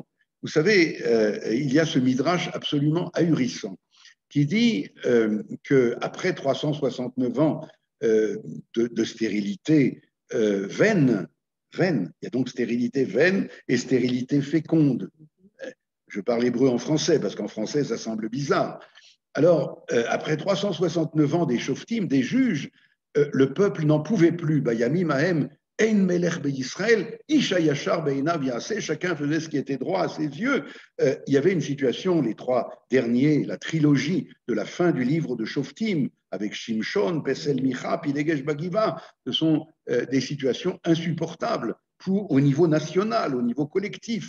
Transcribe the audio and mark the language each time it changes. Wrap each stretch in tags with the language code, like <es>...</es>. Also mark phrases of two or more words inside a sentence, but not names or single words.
<fr>Vous savez, il y a ce midrash absolument ahurissant qui dit qu'après 369 ans de stérilité vaine, il y a donc stérilité vaine et stérilité féconde. Je parle hébreu en français parce qu'en français ça semble bizarre. Alors, après 369 ans des shoftim, des juges, le peuple n'en pouvait plus.</fr> <he>בימים ההם, אין מלך ישראל, איש ישר בעיניו יעשה,</he> <fr>chacun faisait ce qui était droit à ses yeux. Il y avait une situation, les trois derniers, la trilogie de la fin du livre de Shoftim, avec Shimshon, Pesel Micha, Pilegesh Bagiva, ce sont des situations insupportables au niveau national, au niveau collectif.</fr>